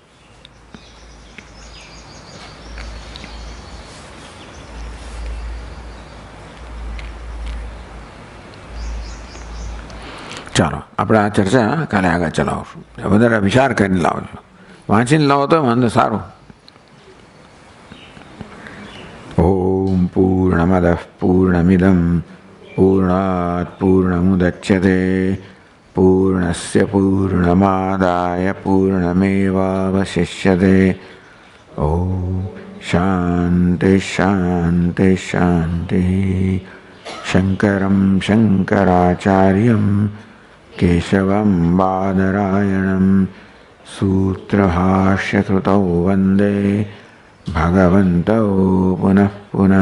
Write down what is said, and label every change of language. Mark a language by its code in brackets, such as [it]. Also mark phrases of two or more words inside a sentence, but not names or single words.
[gu] ચાલો આપણે આ ચર્ચા કાલે આગળ ચલાવશું. વધારે વિચાર કરીને લાવજો, વાંચીને લાવો તો વાંધો સારું. [sa] ओम पूर्णमद पूर्णमिदम पूर्णात् पूर्णमुदच्यते पूर्णस्य पूर्णमादाय पूर्णमेवावशिष्यते। ओम शांति शांति शांति। शंकरं शंकराचार्यं केशवं बादरायणं सूत्रभाष्यकृतौ वन्दे भगवन्तौ पुनः पुनः।